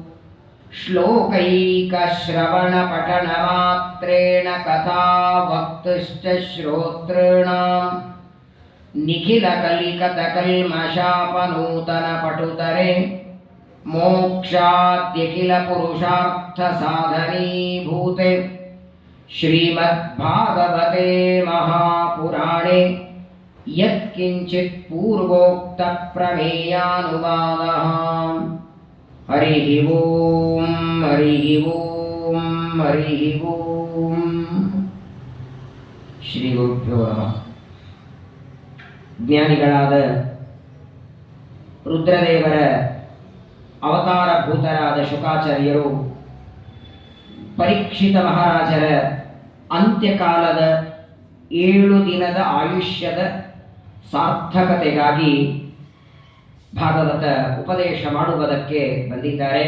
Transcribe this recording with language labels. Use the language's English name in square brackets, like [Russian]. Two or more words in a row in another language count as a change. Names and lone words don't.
[Sanskrit] श्लोकैकश्रवणपठनमात्रेण कथा वक्तुश्च श्रोतॄणां निखिलकलिकतकल्मषापनूतनपटुतरे मोक्षाद्यखिलपुरुषार्थसाधनीभूते श्रीमद्भागवते महापुराणे यत्किञ्चित् पूर्वोक्तप्रमेयानुवादः हरिः ओं हरिः ओं हरिः ओं। ಶ್ರೀ ಗುರುಭ್ಯೋ ನಮಃ. [Kannada] ಜ್ಞಾನಿಗಳಾದ ರುದ್ರದೇವರ ಅವತಾರಭೂತರಾದ ಶುಕಾಚಾರ್ಯರು ಪರೀಕ್ಷಿತ ಮಹಾರಾಜರ ಅಂತ್ಯಕಾಲದ 7 ದಿನದ ಆಯುಷ್ಯದ ಸಾರ್ಥಕತೆಗಾಗಿ ಭಾಗವತ ಉಪದೇಶ ಮಾಡುವುದಕ್ಕೆ ಬಂದಿದ್ದಾರೆ.